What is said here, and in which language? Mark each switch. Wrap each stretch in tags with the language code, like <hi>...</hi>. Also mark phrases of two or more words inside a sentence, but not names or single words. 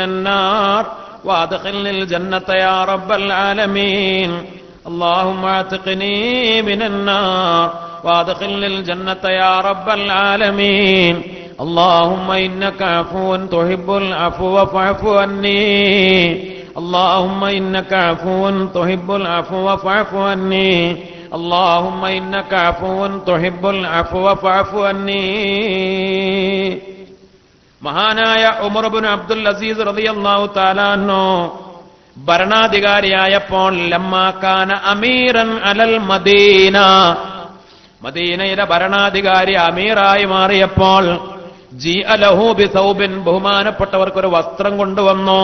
<ar>النار وأدخلني الجنة يا رب العالمين اللهم اعتقني من النار وأدخلني الجنة يا رب العالمين اللهم إنك عفو تحب العفو فاعف عني اللهم إنك عفو تحب العفو فاعف عني اللهم إنك عفو تحب العفو فاعف عني.</ar> <ml>മഹാനായ ഉമർ ഇബ്നു അബ്ദുൽ അസീസ്</ml> <ar>رضي الله تعالى عنه</ar> <ml>ഭരണാധികാരിയായപ്പോൾ</ml> <ar>لما كان أميرا على المدينة,</ar> <ml>മദീനയിലെ ഭരണാധികാരി അമീറായി മാറിയപ്പോൾ</ml> <ar>جيء له بثوب,</ar> <ml>ബഹുമാനപ്പെട്ടവർക്കൊരു വസ്ത്രം കൊണ്ടുവന്നു.</ml>